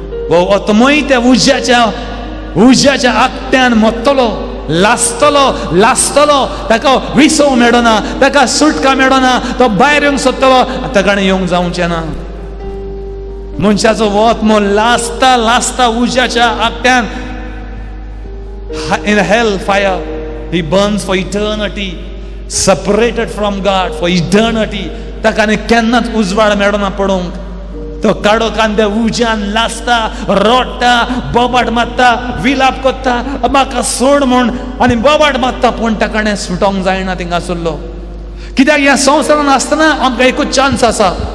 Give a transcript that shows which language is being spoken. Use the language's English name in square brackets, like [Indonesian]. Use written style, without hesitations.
[Goan Konkani] वो ओतमोय त्या उज्याच्या आकट्यान मरतलो, लासतलो. ताका विसव मेळना, ताका सुटका मेळना. तो भायर येवंक सोदतलो, ताका येवंक जावचें ना. मनशाचो वोतमो लासता उज्याच्या आकट्यान. [English] In hell fire he burns for eternity, separated from God for eternity. [Goan Konkani] ताका आनी केन्नाच उजवाड मेळना पडोवंक. तो काडो कांदे उज्यान लासता, रोडटा, बोबाट मारता, विलाप करता, म्हाका सोड म्हूण, आनी बोबाट मारता. पूण ताका सुटोंक जायना थिंगा आसलो. कित्याक ह्या संवसारान आसतना आमकां एकूच चान्स आसा.